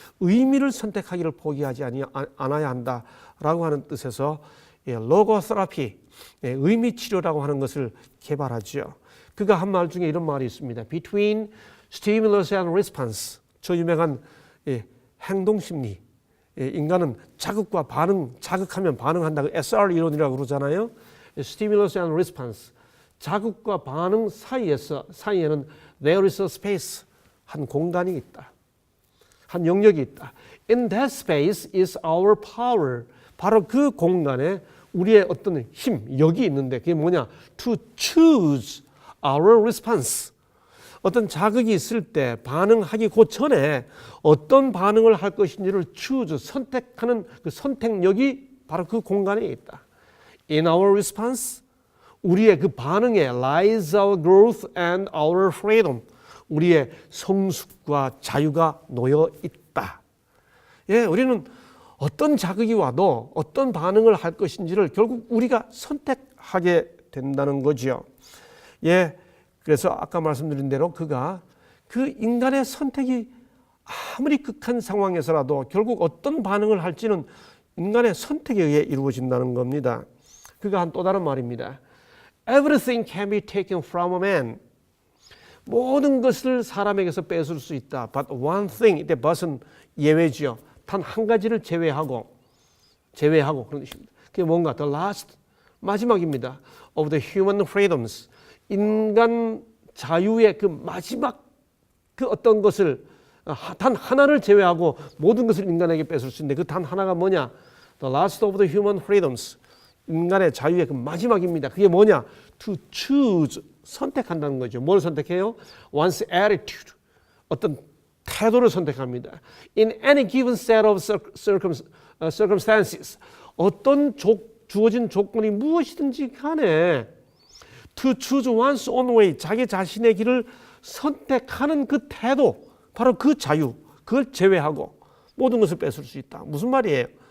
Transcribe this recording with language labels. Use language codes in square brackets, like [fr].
[ko] 의미를 선택하기를 포기하지 않아야 한다라고 하는 뜻에서 로고테라피, 의미 치료라고 하는 것을 개발하죠. 그가 한 말 중에 이런 말이 있습니다. [en] Between stimulus and response. [ko] 저 유명한 행동심리. 인간은 자극과 반응, 자극하면 반응한다. SR 이론이라고 그러잖아요. [en] Stimulus and response. [ko] 자극과 반응 사이에는 [en] there is a space. [ko] 한 공간이 있다. 한 영역이 있다. [en] In that space is our power. [ko] 바로 그 공간에 우리의 어떤 힘, 역이 있는데 그게 뭐냐? [en] To choose our response. [ko] 어떤 자극이 있을 때 반응하기 그 전에 어떤 반응을 할 것인지를 choose, 선택하는 그 선택력이 바로 그 공간에 있다. [en] In our response, [ko] 우리의 그 반응에 [en] lies our growth and our freedom. [ko] 우리의 성숙과 자유가 놓여 있다. 예, 우리는 어떤 자극이 와도 어떤 반응을 할 것인지를 결국 우리가 선택하게 된다는 거죠. 예, 그래서 아까 말씀드린 대로 그가 그 인간의 선택이 아무리 극한 상황에서라도 결국 어떤 반응을 할지는 인간의 선택에 의해 이루어진다는 겁니다. 그가 한 또 다른 말입니다. [en] Everything can be taken from a man. [ko] 모든 것을 사람에게서 뺏을 수 있다. [en] But one thing, [ko] 이때 but은 예외지요. 단 한 가지를 제외하고 그런 뜻입니다. 그게 뭔가 [en] the last, [ko] 마지막입니다. [en] of the human freedoms. [ko] 인간 자유의 그 마지막 그 어떤 것을 단 하나를 제외하고 모든 것을 인간에게 뺏을 수 있는데 그 단 하나가 뭐냐? [en] The last of the human freedoms. [ko] 인간의 자유의 그 마지막입니다. 그게 뭐냐? [en] To choose, [ko] 선택한다는 거죠. 뭘 선택해요? [en] One's attitude, [ko] 어떤 태도를 선택합니다. [en] In any given set of circumstances, [ko] 어떤 주어진 조건이 무엇이든지 간에 [en] to choose one's own way, [ko] 자기 자신의 길을 선택하는 그 태도, 바로 그 자유, 그걸 제외하고 모든 것을 뺏을 수 있다. 무슨 말이에요?